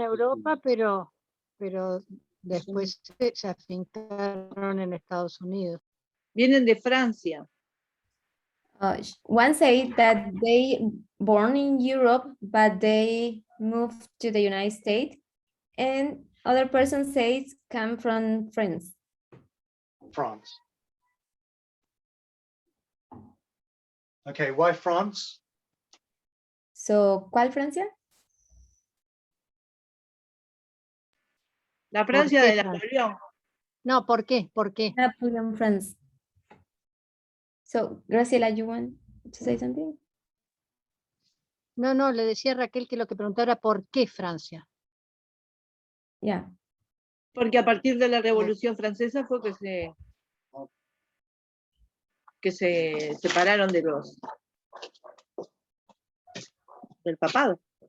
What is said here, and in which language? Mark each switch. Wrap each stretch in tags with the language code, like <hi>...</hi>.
<es>Europa, pero después se afincaron en Estados Unidos. Vienen de Francia.</es> <en>One say that they born in Europe, but they moved to the United States, and other person says come from France. France. Okay, why France?</en> <es>So, ¿cuál Francia? La Francia qué de Francia? Napoleón. No, ¿por qué? ¿Por qué?</es> <en>Napoleon, France. So, Graciela, you want to say something?</en> <es>No, le decía a Raquel que lo que preguntaba era ¿por qué Francia?</es> <en>Yeah.</en> <es>Porque a partir de la Revolución Francesa fue que se separaron del papado.</es>